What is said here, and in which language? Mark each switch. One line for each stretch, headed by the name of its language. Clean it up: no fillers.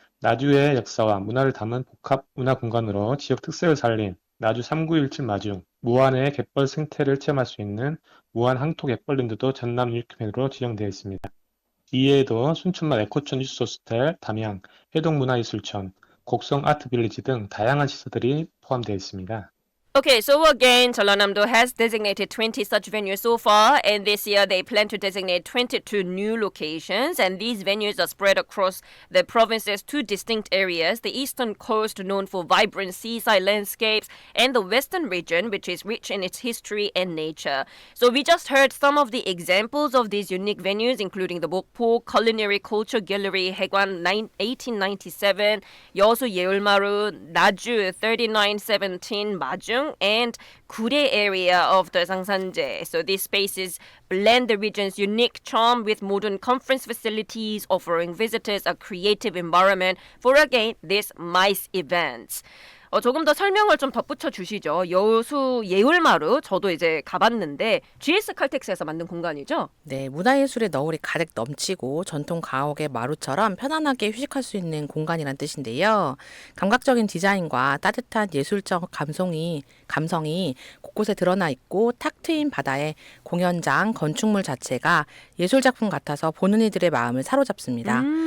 Korean: 나주의 역사와 문화를 담은 복합 문화 공간으로 지역 특색을 살린 나주 3917 마중, 무안의 갯벌 생태를 체험할 수 있는 무안 항토 갯벌랜드도 전남 유니크벤으로 지정되어 있습니다. 이외에도 순천만 에코촌 유스호스텔, 담양, 해동문화예술촌, 곡성 아트빌리지 등 다양한 시설들이 포함되어 있습니다.
English: Okay, so again, Jeollanam-do has designated 20 such venues so far, and this year they plan to designate 22 new locations, and these venues are spread across the province's two distinct areas, the eastern coast known for vibrant seaside landscapes, and the western region, which is rich in its history and nature. So we just heard some of the examples of these unique venues, including the Mokpo Culinary Culture Gallery, Haegwan 1897, Yeosu Yeulmaru, Naju 3917, Majung, and Kure area of the Sangsanje. So these spaces blend the region's unique charm with modern conference facilities, offering visitors a creative environment for, again, these MICE events.
Korean: 조금 더 설명을 좀 덧붙여 주시죠. 여수 예울마루 저도 이제 가봤는데 GS 칼텍스에서 만든 공간이죠? 네, 문화예술의 너울이 가득 넘치고 전통 가옥의 마루처럼 편안하게 휴식할 수 있는 공간이란 뜻인데요. 감각적인 디자인과 따뜻한 예술적 감성이 곳곳에 드러나 있고 탁 트인 바다에 공연장, 건축물 자체가 예술작품 같아서 보는 이들의 마음을 사로잡습니다.